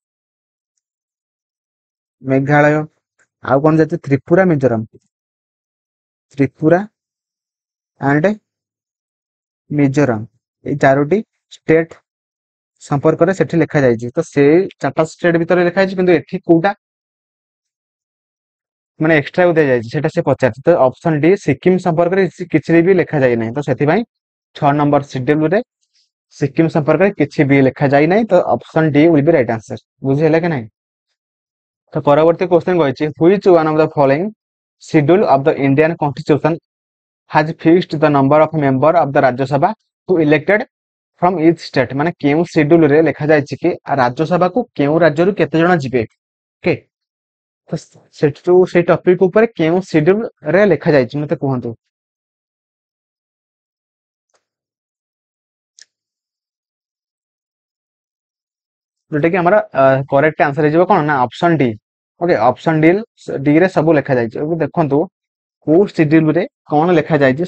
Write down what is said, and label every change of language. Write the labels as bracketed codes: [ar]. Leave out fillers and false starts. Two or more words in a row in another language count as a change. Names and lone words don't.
[or] ଆଉ କଣ ଯାଉଛି ତ୍ରିପୁରା ଆଣ୍ଡ ମିଜୋରାମ ଏଇ 4ଟି ଷ୍ଟେଟ ସମ୍ପର୍କରେ ସେଠି ଲେଖା ଯାଇଛି ତ ସେଇ 4ଟା ଷ୍ଟେଟ ଭିତରେ ଲେଖା ଯାଇଛି କିନ୍ତୁ ଏଠି କୋଉଟା ମାନେ ଏକ୍ସଟ୍ରା ଦିଆଯାଇଛି ସେଟା ସେ ପଚାରିଛି ତ [en] option D [or] ସିକିମ ସମ୍ପର୍କରେ କିଛି ବି ଲେଖା ଯାଇ ନାହିଁ ତ ସେଥିପାଇଁ 6 [en] number schedule [or] ରେ ସିକିମ ସମ୍ପର୍କରେ କିଛି ବି ଲେଖା ଯାଇ ନାହିଁ ତ [en] option D will be right answer [or] ବୁଝି ହେଲା କି ନାହିଁ ତ ପରବର୍ତ୍ତୀ କ୍ୱେଶ୍ଚନ କହିଛି [en] which one of the following schedule of the Indian constitution has fixed the number of member of the Rajya Sabha to elected from each state [or] ମାନେ କେଉଁ ସିଡ୍ୟୁଲ ରେ ଲେଖା ଯାଇଛି କି ରାଜ୍ୟସଭାକୁ କେଉଁ ରାଜ୍ୟରୁ କେତେ ଜଣ ଯିବେ ଓକେ ତ ସେଠୁ ସେଇ ଟପିକ ଉପରେ କେଉଁ ସିଡ୍ୟୁଲ ରେ ଲେଖା ଯାଇଛି ମତେ କୁହନ୍ତୁ ଯୋଉଟା କି ଆମର [en] correct answer [or] ହେଇଯିବ କଣ ନା [en] option D okay option D [or] ରେ ସବୁ ଲେଖା ଯାଇଛି ଏବେ ଦେଖନ୍ତୁ କୋଉ ସିଡ୍ୟୁଲ ରେ କଣ ଲେଖା ଯାଇଛି